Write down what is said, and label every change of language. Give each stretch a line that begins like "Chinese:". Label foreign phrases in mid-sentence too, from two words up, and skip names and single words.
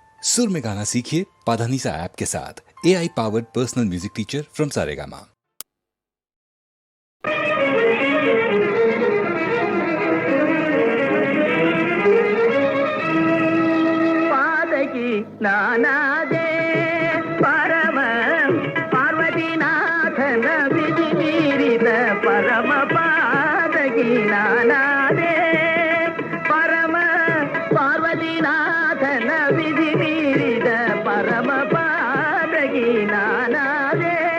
Hindi: सुर में गाना सीखिए पाधानीसा ऐप के साथ।
English: AI powered personal music teacher from Saregama.
Kannada: ಪಾದಕಿ ನಾನಾದೆ ಪರಮ ಪಾರ್ವತಿನಾಥನ ವಿಧಿ ಮೀರಿದ ಪರಮ ಪಾದಕಿ ನಾನಾದೆ ಪರಮ ಪಾರ್ವತಿನಾಥನ ವಿಧಿ ಮೀರಿದ ಪರಮ ಪಾದಕಿ ನಾನಾದೆ